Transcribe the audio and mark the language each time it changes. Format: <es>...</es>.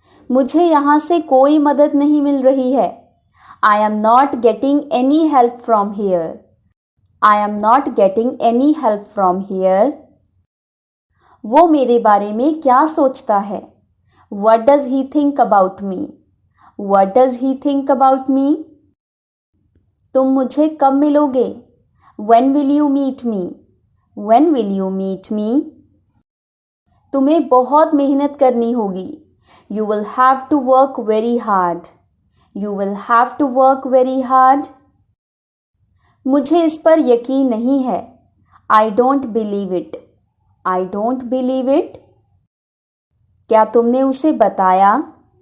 <hi>मुझे यहाँ से कोई मदद नहीं मिल रही है.</hi> <en>I am not getting any help from here. I am not getting any help from here.</en> <hi>वो मेरे बारे में क्या सोचता है?</hi> <en>What does he think about me? What does he think about me?</en> <hi>तुम मुझे कब मिलोगे?</hi> <en>When will you meet me? When will you meet me?</en> <hi>तुम्हें बहुत मेहनत करनी होगी.</hi> <en>You will have to work very hard. You will have to work very hard.</en> <hi>मुझे इस पर यकीन नहीं है.</hi> <en>I don't believe it. I don't believe it.</en> <hi>क्या तुमने उसे बताया?</hi>